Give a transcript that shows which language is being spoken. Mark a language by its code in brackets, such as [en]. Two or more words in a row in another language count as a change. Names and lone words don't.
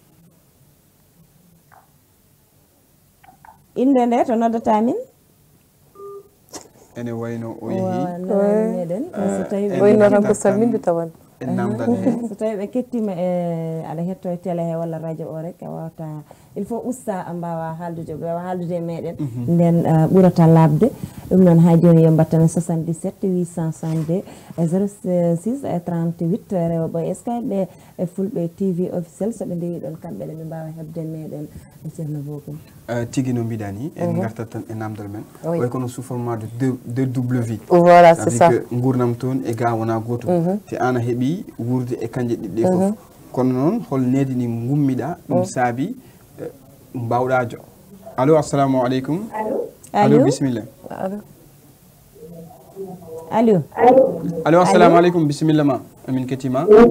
[ff] inde nde to noddata min ene wayno o yeehi meɗen so tawi wayno tan ko salminde tawan so tawi ɓe kettima e aɗa hetto e télé he walla radio o rek a wawata [fr] il faut [ff] usta mbawa haaldude ɓe wawa haaldude e meɗen nden ɓurata labde ɗum noon ha joni yo mbattane 77 862 06 38 rewɓe Skype e fulɓe TV officiel soɓe ndewi ɗon kamɓene ɓe mbawa hebde meɗen e ceerno bokum tigui no mbiɗa ni en gartat tan e namdal men way kono [fr] sous format de double vie voilà c'est ça [ff] gurnam toon e ga wona goto te an a heeɓi wurde e kanje ɗiɗɗe foof kono noon hol nedi ni gummiɗa ɗum saabi mbawɗajo allo [ar] السلام عليكم [ff] allo bisimilla allo [ar] السلام عليكم [ff] bisimilla ma amin kettima